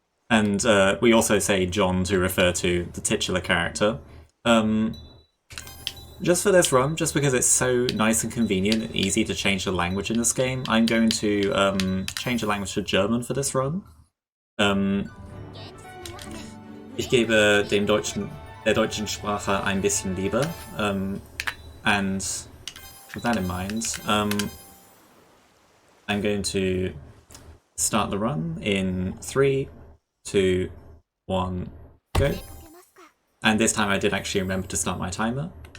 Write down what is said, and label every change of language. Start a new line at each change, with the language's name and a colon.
English: And we also say John to refer to the titular character. Just for this run, just because it's so nice and convenient and easy to change the language in this game, I'm going to change the language to German for this run.
German: Ich gebe der deutschen Sprache ein bisschen Liebe.
English: And with that in mind, I'm going to start the run in 3, 2, 1, go. And this time I did actually remember to start my timer.